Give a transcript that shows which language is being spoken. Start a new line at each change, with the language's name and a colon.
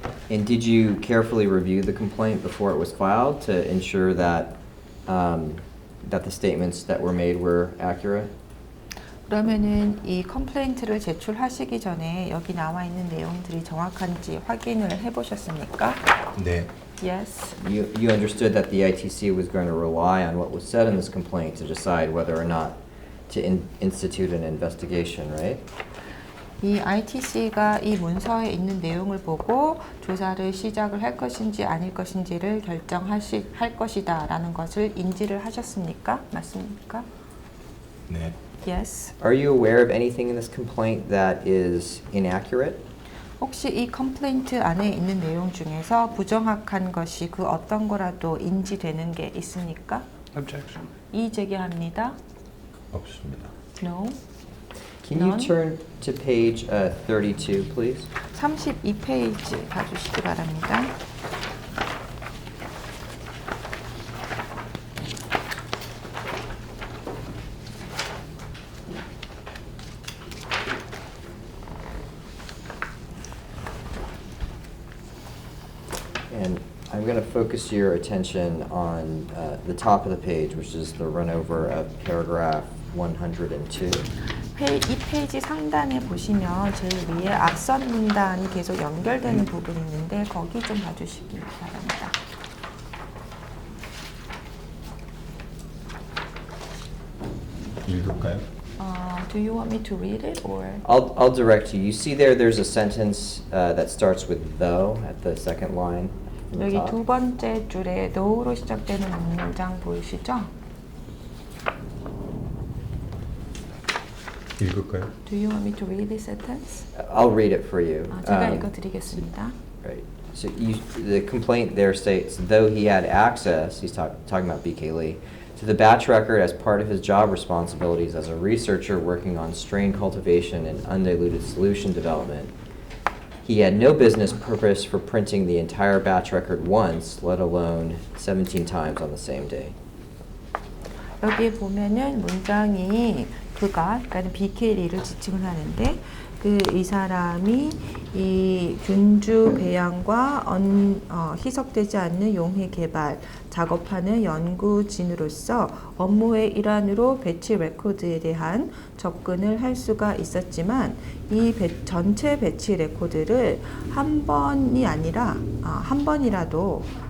English: And did you carefully review the complaint before it was filed to ensure that that the statements that were made were accurate?
Korean: 그러면은 이 컴플레인트를 제출하시기 전에 여기 나와 있는 내용들이 정확한지 확인을 해보셨습니까? 네.
English: Yes. You understood that the ITC was going to rely on what was said in this complaint to decide whether or not to institute an investigation, right?
Korean: 이 ITC가 이 문서에 있는 내용을 보고 조사를 시작을 할 것인지 아닐 것인지를 할 것이다라는 것을 인지를 하셨습니까? 맞습니까? 네.
English: Yes. Are you aware of anything in this complaint that is inaccurate?
Korean: 혹시 이 컴플레인트 안에 있는 내용 중에서 부정확한 것이 그 어떤 거라도 인지되는 게 있습니까?
English: Objection.
Korean: 이의 제기합니다. 없습니다.
English: No. Can you None? turn to page 32, please?
Korean: 32페이지 봐주시기 바랍니다.
English: And I'm going to focus your attention on the top of the page, which is the run over of paragraph 102.
Korean: 이 페이지 상단에 보시면 제일 위에 앞선 문단이 계속 연결되는 부분이 있는데 거기 좀 봐주시기 바랍니다. 읽을까요?
English: Do you want me to read it or? I'll direct you. You see there's a sentence that starts with though at the second line. from the
Korean: 여기
English: top?
Korean: 두 번째 줄에 now로 시작되는 문장 보이시죠? 읽을까요?
English: Do you want me to read this sentence? I'll read it for you.
Korean: 제가 읽어드리겠습니다.
English: Right. So the complaint there states, though he had access, he's talking about BK Lee, to the batch record as part of his job responsibilities as a researcher working on strain cultivation and undiluted solution development, he had no business purpose for printing the entire batch record once, let alone 17 times on the same day.
Korean: 여기 보면은 문장이 그러니까 BK리를 지칭을 하는데 이 사람이 이 균주 배양과 희석되지 않는 용해 개발 작업하는 연구진으로서 업무의 일환으로 배치 레코드에 대한 접근을 할 수가 있었지만 이 전체 배치 레코드를 한 번이 아니라 한 번이라도